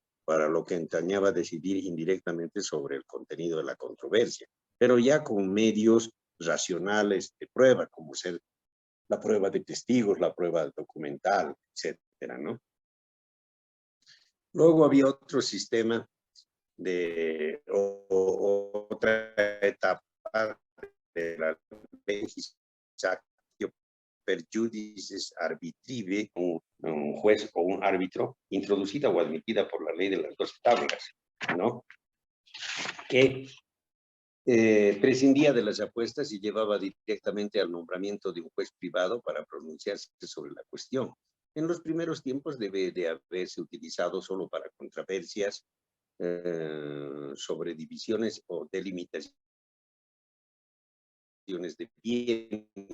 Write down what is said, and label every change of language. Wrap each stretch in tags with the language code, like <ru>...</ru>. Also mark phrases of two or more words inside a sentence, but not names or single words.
<es>Para lo que entrañaba decidir indirectamente sobre el contenido de la controversia, pero ya con medios racionales de prueba, como ser la prueba de testigos, la prueba documental, etcétera, ¿no? Luego había otro sistema de otra etapa de la legislación</es> <la>per judices arbitrive,</la> <es>un juez o un árbitro, introducida o admitida por la ley de las dos tablas, ¿no? Que prescindía de las apuestas y llevaba directamente al nombramiento de un juez privado para pronunciarse sobre la cuestión. En los primeros tiempos debe de haberse utilizado solo para controversias sobre divisiones o delimitaciones de bienes.</es>